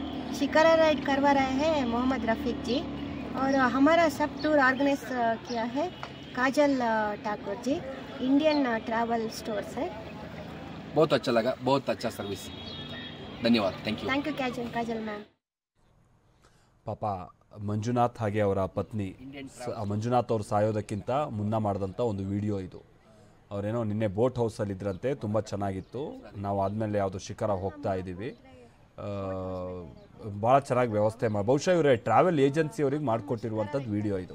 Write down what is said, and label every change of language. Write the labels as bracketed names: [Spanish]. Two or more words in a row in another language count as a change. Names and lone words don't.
[Hindi] शिकारा राइड करवा रहे हैं मोहम्मद रफ़ीक जी, और हमारा सब [English] tour organise [Hindi] किया है काजल ठाकुर जी, इंडियन ट्रैवल स्टोर्स है। बहुत अच्छा लगा, बहुत अच्छा सर्विस, धन्यवाद, [English] thank you [Hindi] काजल मैम। [Kannada] ಪಾಪ ಮಂಜುನಾಥ್ ಹಾಗೆ ಅವರ ಪತ್ನಿ ಮಂಜುನಾಥ್ ಅವರು ಸಾಯೋದಕ್ಕಿಂತ ಮುನ್ನ ಮಾಡಿದಂಥ ಒಂದು ವಿಡಿಯೋ ಇದು. ಅವರೇನೋ ನಿನ್ನೆ ಬೋಟ್ ಹೌಸಲ್ಲಿ ಇದ್ರಂತೆ, ತುಂಬ ಚೆನ್ನಾಗಿತ್ತು, ನಾವು ಆದಮೇಲೆ ಯಾವುದೋ ಶಿಖರ ಹೋಗ್ತಾ ಇದ್ದೀವಿ, ಭಾಳ ಚೆನ್ನಾಗಿ ವ್ಯವಸ್ಥೆ ಬಹುಶಃ ಇವರೇ [English] travel agency [Kannada] ಅವ್ರಿಗೆ ಮಾಡಿಕೊಟ್ಟಿರುವಂಥದ್ದು ವಿಡಿಯೋ ಇದು.